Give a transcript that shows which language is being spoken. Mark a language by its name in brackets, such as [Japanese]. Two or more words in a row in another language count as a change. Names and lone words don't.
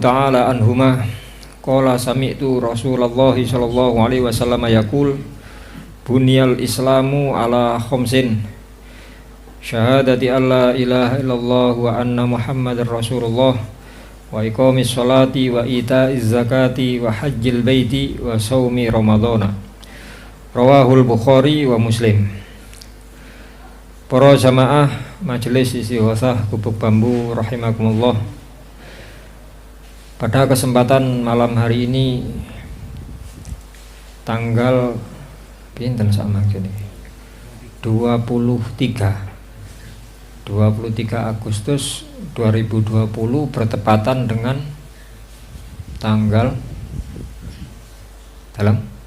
[Arabic] تعالى عنهما قال سمعت رسول الله صلى الله عليه وسلم يقول بني الإسلام على خمس شهادة أن لا إله إلا الله وأن محمدا رسول الله وإقام الصلاة وإيتاء الزكاة وحج البيت وصوم رمضان. رواه البخاري ومسلم. [Indonesian] Para jamaah majelis istighosah Gubuk Bambu rahimakumullah. Pada kesempatan malam hari ini tanggal pinten sama gini 23 Agustus 2020 bertepatan dengan tanggal dalam